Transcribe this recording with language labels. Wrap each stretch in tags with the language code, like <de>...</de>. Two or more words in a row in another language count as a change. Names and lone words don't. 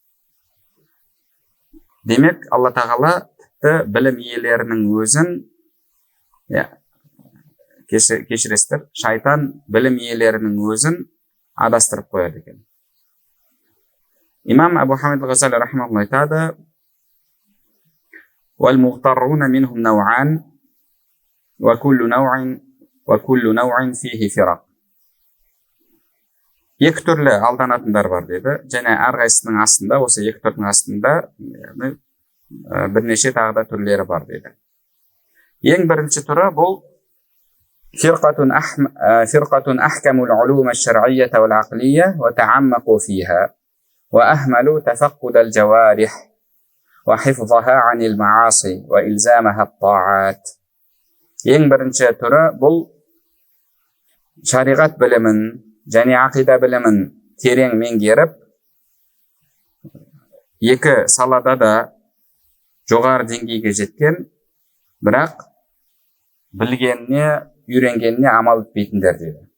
<kk>Демек, Алла Тағала тіпті білім иелерінің өзін, кешіресіздер, шайтан білім иелерінің өзін адастырып қояды екен. Имам Абу Хамид Ал-Ғазали рахмахуллах айтады:</kk> <ar>وَالْمُغْتَرُّونَ مِنْهُمْ نَوْعَانِ وَكُلُّ نَوْعٍ فِيهِ فِرَقٌ.</ar> <kk>Екі түрлі алданатындар бар деді. Және әрқайсысының астында, осы екі түрдің астында бірнеше тағы да түрлері бар деді. Ең бірінші түрі бұл</kk> <ar>فرقة أحكموا العلوم الشرعية والعقلية وتعمقوا فيها وأهملوا تفقد الجوارح وحفظها عن المعاصي وإلزامها الطاعات.</ar> <kk>Ең бірінші түрі бұл шариғат білімін және ақида білімін терең меңгеріп, екі салада да жоғары деңгейге жеткен, бірақ білгеніне, үйренгеніне амал етпейтіндер деді.</kk>